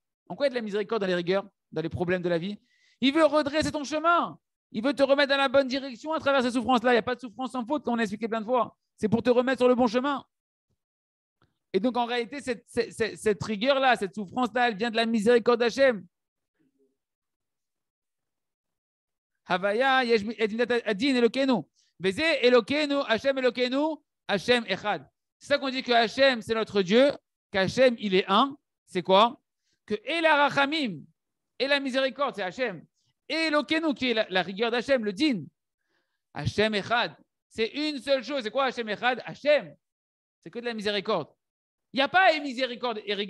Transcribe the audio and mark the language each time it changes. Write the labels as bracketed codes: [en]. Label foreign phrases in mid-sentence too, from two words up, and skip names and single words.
[fr] En quoi est de la miséricorde dans les rigueurs, dans les problèmes de la vie? Il veut redresser ton chemin. Il veut te remettre dans la bonne direction à travers ces souffrances-là. Il n'y a pas de souffrance sans faute, comme on a expliqué plein de fois. C'est pour te remettre sur le bon chemin. Et donc, en réalité, cette rigueur-là, cette souffrance-là, elle vient de la miséricorde d'Hachem. [he] הויה, אדין אלוקינו. וזה אלוקינו, השם אלוקינו, השם אחד. [fr] C'est ça qu'on dit que Hachem, c'est notre Dieu, qu'Hachem, il est un. C'est quoi? Que [he] אלא רחמים, [fr] et la miséricorde, c'est Hachem. Et Elokeinu, qui est la rigueur d'Hachem, le din. [he] השם אחד. [fr] C'est une seule chose. C'est quoi [he] השם אחד? [fr] Hachem. C'est que de la miséricorde. Il n'y a pas miséricorde et rigueur.